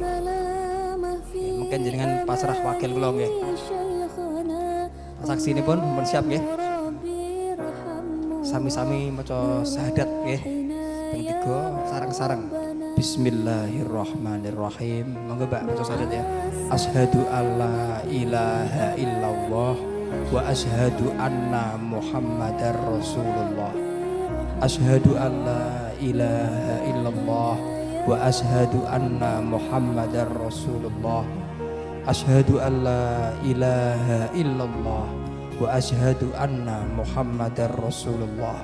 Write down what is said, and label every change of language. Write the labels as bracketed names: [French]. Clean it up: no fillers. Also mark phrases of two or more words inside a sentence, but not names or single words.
[Javanese] Mungkin jenengan pasrah wakil kula nggih. [Indonesian] Saksi ini pun siap nggih. [Javanese] Sami-sami maca syahadat nggih. Ping 3 sareng-sareng. Bismillahirrahmanirrahim. Monggo Mbak maca syahadat ya. [Arabic] أشهد أن لا إله إلا الله وأشهد أن محمدا رسول الله. أشهد أن لا إله إلا الله وأشهد أن محمدا رسول الله. أشهد أن لا إله إلا الله وأشهد أن محمدا رسول الله.